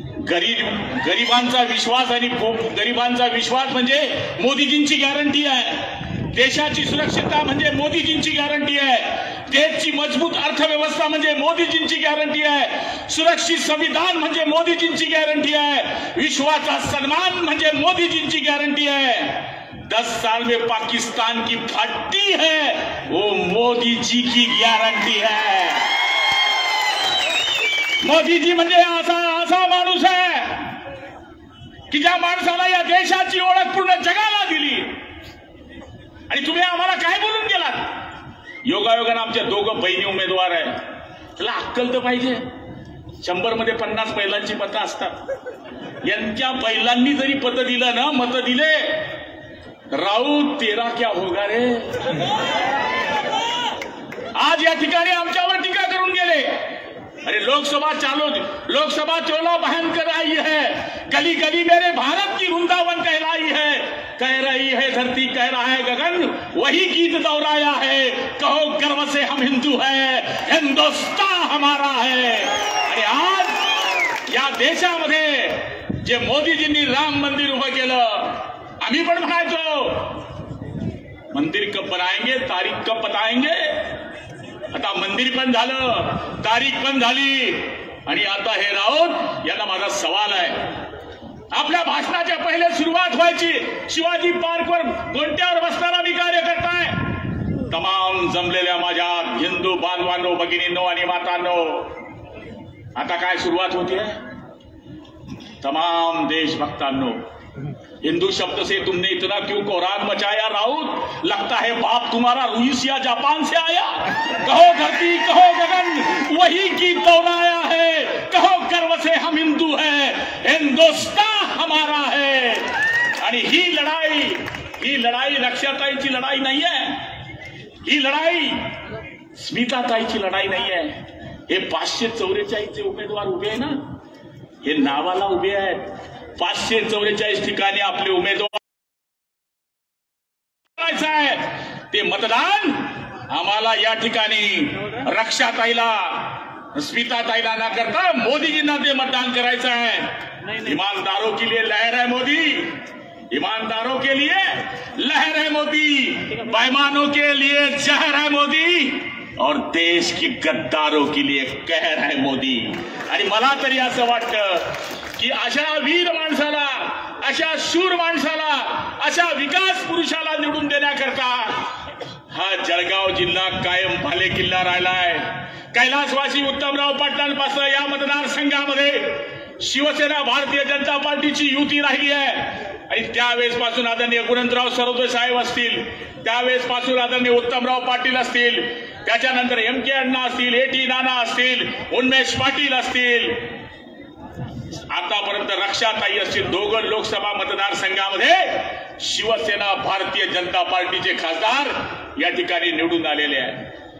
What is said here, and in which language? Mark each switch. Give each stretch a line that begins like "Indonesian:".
Marathi: गरिबांचा विश्वास आणि गरिबांचा विश्वास म्हणजे मोदीजींची गॅरंटी आहे. देशाची सुरक्षितता म्हणजे मोदीजींची गॅरंटी आहे. देशची मजबूत अर्थव्यवस्था म्हणजे मोदीजींची गॅरंटी आहे. सुरक्षित संविधान म्हणजे मोदीजींची गॅरंटी आहे. विश्वाचा सन्मान म्हणजे मोदीजींची गॅरंटी आहे.
Hindi: 10 साल में पाकिस्तान की फट्टी है वो मोदी जी की गॅरंटी है.
Marathi: मोदीजी म्हणजे असा माणूस आहे की ज्या माणसाला या देशाची ओळख पूर्ण जगाला दिली. आणि तुम्ही आम्हाला काय बोलून गेलात? योगायोगानं आमच्या 2 बहिणी उमेदवार आहे. त्याला अक्कल तर पाहिजे. 100 मध्ये 50 बैलांची मतं असतात. यांच्या बैलांनी जरी पद दिलं ना, मतं दिले,
Hindi: राऊत तेरा क्या होगा रे.
Marathi: आज या ठिकाणी आमच्यावर टीका करून गेले.
Hindi: अरे लोकसभा चुनाव बहन कर आई है, गली गली मेरे भारत की वृंदावन कहलाई है. कह रही है धरती, कह रहा है गगन, वही गीत दोहराया है. कहो गर्व से हम हिंदू है, हिंदुस्तान हमारा है.
Marathi: आणि आज या देशामध्ये जे मोदीजींनी राम मंदिर उभं केलं, आम्ही पण म्हणायचो
Hindi: मंदिर कब बनाएंगे, तारीख कब बताएंगे.
Marathi: आता मंदिर पण झालं, तारीख पण झाली. आणि आता हे राऊत यांना माझा सवाल आहे. आपल्या भाषणाच्या पहिले सुरुवात व्हायची शिवाजी पार्कवर गोंट्यावर बसणारा मी कार्यकर्ता आहे. तमाम जमलेल्या माझ्या हिंदू बांधवांनो, भगिनींनो आणि मातांनो, आता काय सुरुवात होती आहे? तमाम देशभक्तांनो,
Hindi: हिंदू शब्द से तुमने इतना क्यों कोहरान मचाया राउत? लगता है बाप तुम्हारा रूस या जापान से आया. कहो धरती, कहो गगन, वही गीत दोहराया है. कहो गर्व से हम हिंदू है, हिंदुस्तान हमारा है.
Marathi: आणि ही लढाई रक्षाताईची लढाई नाही आहे. ही लढाई स्मिताताईची लढाई नाही आहे. हे 544 उमेदवार उभे आहे ना, हे नावाला उभे आहेत. 544 ठिकाणी आपले उमेदवार आहे. ते मतदान आम्हाला या ठिकाणी रक्षाताईला, स्मिताताईला न करता मोदीजींना ते मतदान करायचं आहे।
Hindi: ईमानदारों के लिए लहर है मोदी, ईमानदारों के लिए लहर है मोदी, बेईमानों के लिए जहर है मोदी और देश की गद्दारों के लिए कहर है मोदी।
Marathi: आणि मला तरी असं वाटतं की अशा वीर माणसाला, अशा शूर माणसाला, अशा विकास पुरुषाला निवडून देण्याकरता हा जळगाव जिल्हा कायम भाले किल्ला राहिलाय। कैलासवासी उत्तमराव पाटलांपासून या मतदारसंघामध्ये शिवसेना भारतीय जनता पार्टीची युती राहिली आहे आणि त्यावेळेस पासून आदरणीय गुणवंतराव सरोदे साहेब असतील, त्यावेळेस पासून आदरणीय उत्तमराव पाटील असतील, त्याच्यानंतर MK अण्णा असतील, AT नाना असतील, उन्मेष पाटील असतील, आतापर्यंत रक्षाताई असतील, दोघं लोकसभा मतदारसंघामध्ये शिवसेना भारतीय जनता पार्टीचे खासदार या ठिकाणी निवडून आलेले आहेत।